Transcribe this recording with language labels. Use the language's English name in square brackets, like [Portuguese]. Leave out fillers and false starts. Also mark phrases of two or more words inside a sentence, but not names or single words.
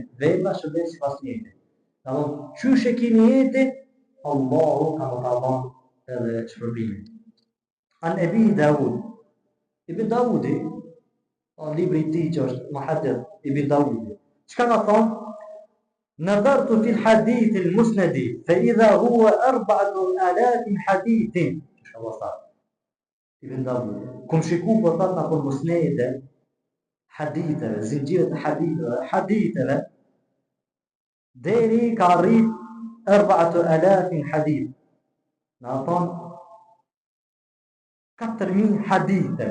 [Albanian] Vepra shpërblejnë sipas niyetit. Domthon, çysh e keni niyetin, Allahu ka dhënë edhe shpërblimin. [Arabic] عن أبي داود. [Albanian] Ibn Dawudi, libri I tij që është Muhaddith Ibn Dawudi. Çka ka thonë? [Arabic] نظرت في الحديث المسند فإذا هو 4000 حديث. [Albanian] Inshallah. Ibn Dawudi. Kum shiku po thot na për musnede haditheve, zinxhiret e haditheve, deri ka arrit 4000 hadith. Në aton 4000 hadithe.